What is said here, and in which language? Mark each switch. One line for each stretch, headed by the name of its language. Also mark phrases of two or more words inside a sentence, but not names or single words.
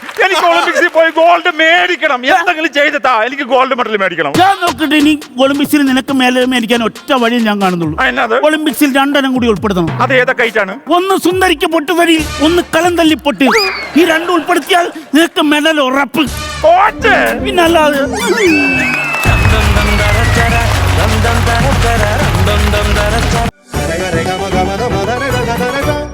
Malayalam: എനിക്ക് ഒളിമ്പിക്സിൽ പോയി ഗോൾഡ് മേടിക്കണം. എന്തെങ്കിലും ചെയ്തിട്ടാ എനിക്ക്
English: gold medal
Malayalam: മേടിക്കണം. ഞാൻ നോക്കിട്ട് ഇനി ഒളിമ്പിക്സിൽ നിനക്ക് മേലെ മേടിക്കാൻ ഒറ്റ വഴി ഞാൻ കാണുന്നുള്ളൂ. ഒളിമ്പിക്സിൽ 2 എണ്ണം കൂടി ഉൾപ്പെടുത്തണം. അത് ഏതൊക്കെ ഐറ്റാണ്? ഒന്ന് സുന്ദരിക്ക് പൊട്ടുതരി, ഒന്ന് കലം തല്ലി പൊട്ട്. ഈ 2 ഉൾപ്പെടുത്തിയാൽ നിനക്ക് മെഡൽ ഉറപ്പ്. പിന്നല്ലാതെ Rega, rega, maga, maga, maga, rega, rega, rega.